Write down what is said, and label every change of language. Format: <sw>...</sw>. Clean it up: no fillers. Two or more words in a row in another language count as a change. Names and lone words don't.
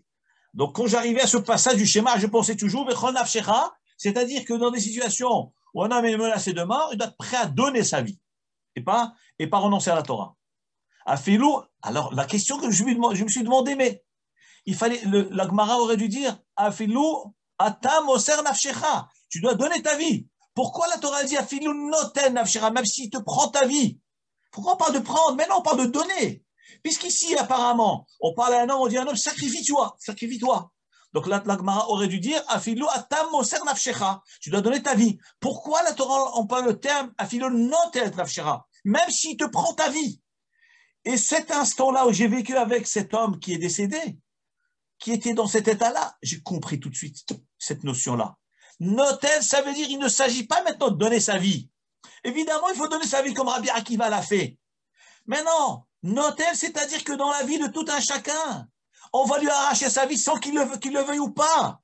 <fr>Donc quand j'arrivais à ce passage du schéma, je pensais toujours</fr> <he>בכל נפשך,</he> <fr>c'est-à-dire que dans des situations où un homme est menacé de mort, il doit être prêt à donner sa vie et pas renoncer à la Torah. Afilou, alors la question que je me suis demandé, mais il fallait, la Gemara aurait dû dire</fr> <he>אפילו אתה מוסר נפשך,</he> <fr>tu dois donner ta vie. Pourquoi la Torah dit</fr> <he>אפילו נותן נפשך,</he> <fr>même s'il te prend ta vie? Pourquoi on parle de prendre? Mais non, on parle de donner. Puisqu'ici, apparemment, on parle à un homme, on dit à un homme, sacrifie-toi, sacrifie-toi. Donc là, la Gemara aurait dû dire,</fr> <he>אפילו אתה מוסר נפשך,</he> <fr>tu dois donner ta vie. Pourquoi la Torah emploie le terme</fr> <he>אפילו נוטל נפשך,</he> <fr>même s'il te prend ta vie? Et cet instant-là où j'ai vécu avec cet homme qui est décédé, qui était dans cet état-là, j'ai compris tout de suite cette notion-là. Notel, ça veut dire il ne s'agit pas maintenant de donner sa vie. Évidemment, il faut donner sa vie comme Rabbi Akiva l'a fait. Mais non, notel, c'est-à-dire que dans la vie de tout un chacun, on va lui arracher sa vie sans qu'il le veuille ou pas.</fr>